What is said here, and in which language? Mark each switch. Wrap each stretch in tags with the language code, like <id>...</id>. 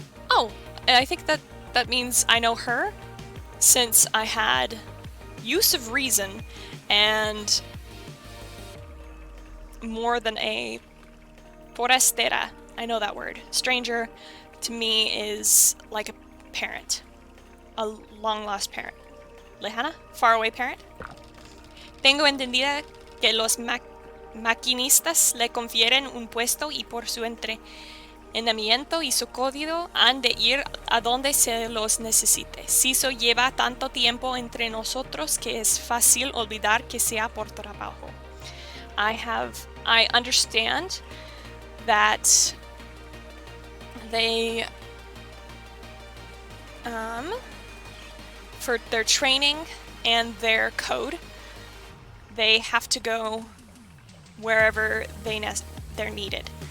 <en>Oh, I think that means I know her, since I had use of reason and more than a forastera. I know that word. Stranger to me is like a parent, a long-lost parent. Lejana? Faraway parent?</en> <es>Tengo entendida que los maquinistas le confieren un puesto y por su entrenamiento y su código han de ir a donde se los necesite. Siso lleva tanto tiempo entre nosotros que es fácil olvidar que sea por trabajo.</es> <en>I understand that they for their training and their code, they have to go wherever they're needed.</en>